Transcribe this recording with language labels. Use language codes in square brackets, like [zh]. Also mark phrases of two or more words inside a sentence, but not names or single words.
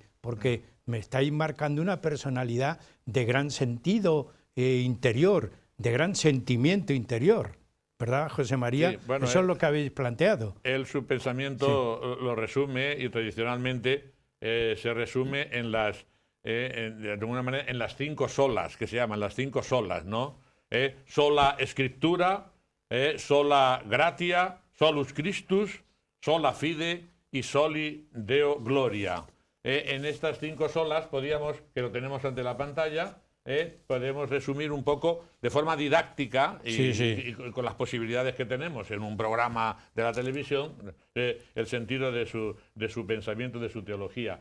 [es] Porque me estáis marcando una personalidad de gran sentido interior, de gran sentimiento interior, ¿verdad, José María? Sí, bueno, eso es lo que habéis planteado. Él su pensamiento lo resume, y tradicionalmente se resume en las, de alguna manera, en las 5 solas, que se llaman las 5 solas, ¿no? [la] Sola Scriptura, sola gratia, solus Christus, sola fide y soli Deo gloria. [es] En estas 5 solas podíamos, que lo tenemos ante la pantalla, podemos resumir un poco de forma didáctica y con las posibilidades que tenemos en un programa de la televisión, el sentido de su pensamiento, de su teología.